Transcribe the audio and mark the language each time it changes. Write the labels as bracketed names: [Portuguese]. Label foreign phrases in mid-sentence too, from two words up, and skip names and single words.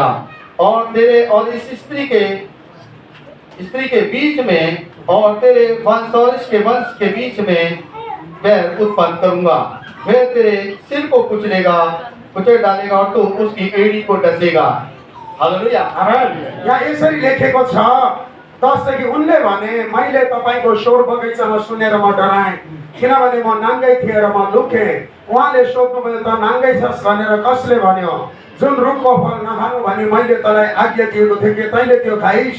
[Hindi] और तेरे और इस स्त्री के बीच में और तेरे वंश और इसके वंश के बीच में बैर उत्पन्न करूंगा। वह तेरे सिर को कुचल डालेगा और तू उसकी एड़ी को डसेगा। हालेलुया। आमेन। [Nepali] यहाँ यसरी लेखेको छ 10 देखि उनले भने मैले तपाईको शोर बगैँचामा सुनेर म डराएँ, किनभने म नाङ्गै थिएँ र म लुकेँ। उहाँले सोध्नुभयो, त नाङ्गै छस् भनेर कसले भन्यो? जुन रुखको फल नखानु भनी मैले तँलाई आज्ञा दिएको थिएँ कि तैँले त्यो खाइस्।